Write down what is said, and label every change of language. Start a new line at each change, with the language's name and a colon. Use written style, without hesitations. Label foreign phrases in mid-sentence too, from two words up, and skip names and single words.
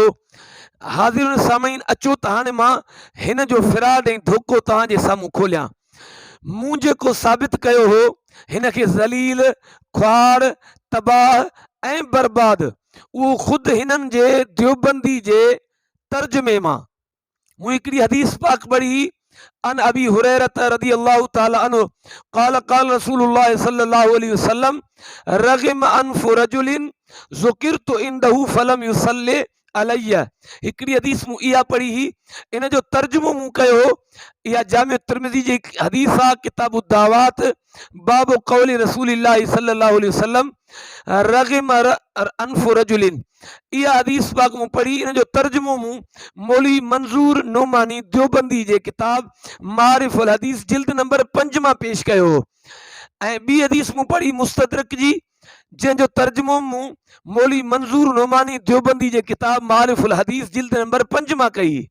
Sindhi: हाज़िरुन सामईन, अचो त हाणे मां हिन जो फिराड ऐं धोखो तव्हांजे साम्हूं खोलियां। मूं जेको साबित कयो हो हिन खे ज़लील, ख्वार, तबाह ऐं बर्बाद, उहो ख़ुदि हिननि जे देवबंदी जे तर्जुमे मां। मूं हिकिड़ी हदीस पाक पढ़ी,
Arabic: عن أبي هريرة رضي الله تعالى عنه قال قال رسول الله صلى الله عليه وسلم رغم أنف رجل ذكرت عنده فلم يصل علي.
Sindhi: हिकिड़ी हदीस मूं इहा पढ़ी हुई, इन जो तर्जुमो मूं कयो। इहा जामे तिर्मिज़ी जी हदीस आहे,
Arabic: كتاب الدعوات, باب قول رسول الله صلى الله عليه وسلم رغم أنف رجل.
Sindhi: इहा हदीस पाक मूं पढ़ी, इन जो तर्जुमो मूं मौलवी मंज़ूर नोमानी देवबंदी जे किताब मारिफुल हदीस जिल्द नंबर 5 मां पेश कयो। ऐं ॿी हदीस मूं पढ़ी मुस्तदरक जी, जंहिंजो तर्जुमो मूं मौलवी मंज़ूर नोमानी देवबंदी जे किताब मारिफुल हदीस जिल्द नंबर 5 मां कई।